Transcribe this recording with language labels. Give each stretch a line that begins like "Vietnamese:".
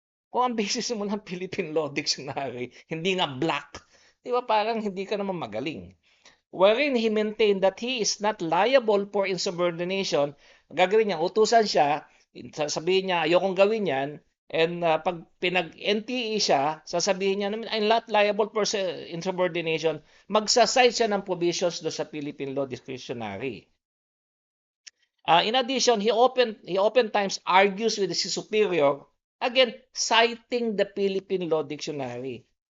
Filipino: Kung ang basis mo ng Philippine Law Dictionary, hindi nga black, di ba parang hindi ka naman magaling.
English: Wherein he maintained that he is not liable for insubordination.
Filipino: Gagawin niya, utusan siya, sasabihin niya, ayokong gawin yan, And pag pinag-NTE siya, sasabihin niya naman,
English: I'm not liable for insubordination.
Filipino: Magsasite siya ng provisions do sa Philippine Law Dictionary.
English: In addition, he oftentimes argues with his superior, again, citing the Philippine Law Dictionary.